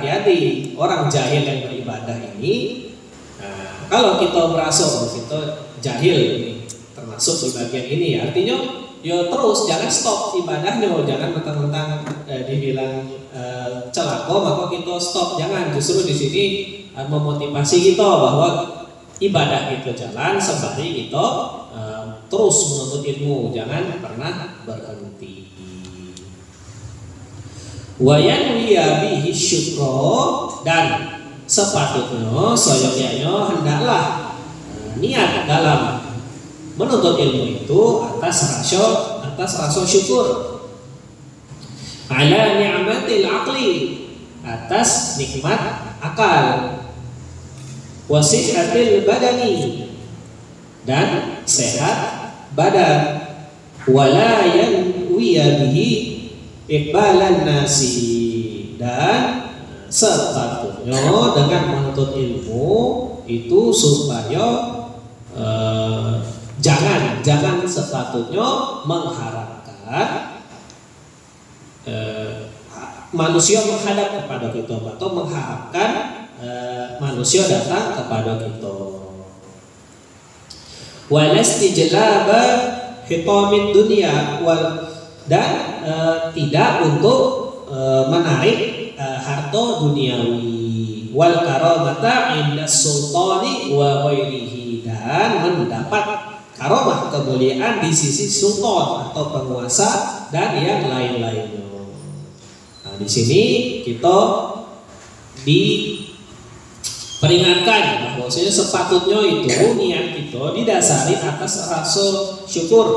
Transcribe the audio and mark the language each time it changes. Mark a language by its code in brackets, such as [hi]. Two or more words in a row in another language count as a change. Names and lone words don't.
[id] Hati-hati orang jahil yang beribadah ini. Kalau kita merasa kita jahil ini termasuk di bagian ini, artinya ya terus jangan stop ibadahnya, jangan mentang-mentang dibilang celaka maka kita stop, jangan. Justru di sini memotivasi kita bahwa ibadah itu jalan sembari kita terus menuntut ilmu, jangan pernah berhenti. [ar] وينوي به الشكر, [id] dan sepatutnya soyogyanya hendaklah niat dalam menuntut ilmu itu atas rasa syukur [ar] على نعمة العقل, [id] atas nikmat akal, [ar] وصحة البدن, [id] dan sehat badan, [ar] ولا ينوي به إقبال الناس, [id] dan sepatutnya dengan menuntut ilmu itu supaya jangan sepatutnya mengharapkan manusia menghadap kepada kita atau mengharapkan manusia datang kepada kita. [ar] ولا استجلاب حطام الدنيا, [id] dan tidak untuk menarik harta duniawi, [ar] والكرامة عند السلطان وغيره, [id] dan mendapat karamah kemuliaan di sisi sultan atau penguasa dan yang lain-lainnya. Nah, di sini kita diperingatkan bahwa sepatutnya itu niat kita didasari atas rasa syukur.